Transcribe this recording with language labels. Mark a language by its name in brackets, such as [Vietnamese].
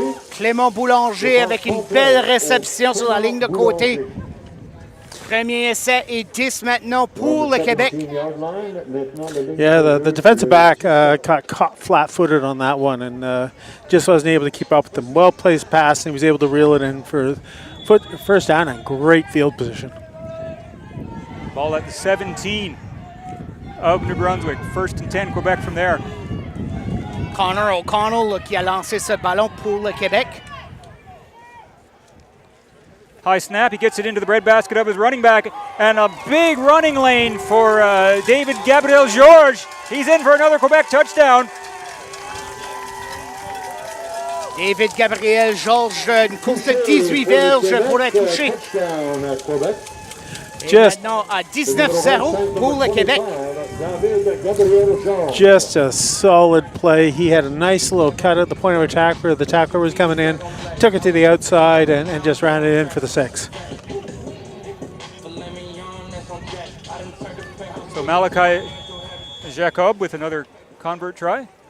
[French] Clément Boulanger avec une belle réception sur la ligne de côté. Premier essai et 10 maintenant pour le Québec. [English] Yeah, the defensive back got caught flat-footed on that one and just wasn't able to keep up with them. Well-placed pass, and he was able to reel it in for first down and great field position. Ball at the 17 of New Brunswick. 1st and 10, Quebec from there. [French] Connor O'Connell qui a lancé ce ballon pour le Québec. [English] High snap, he gets it into the breadbasket of his running back, and a big running lane for David Gabriel Georges. He's in for another Quebec touchdown. [French] David Gabriel Georges, une course de 18 verges pour la toucher. [English] Just [French] maintenant à 19-0 pour le Québec. [English] Just a solid play. He had a nice little cut at the point of attack where the tackler was coming in, took it to the outside, and just ran it in for the 6. So Malachi Jacob with another convert try.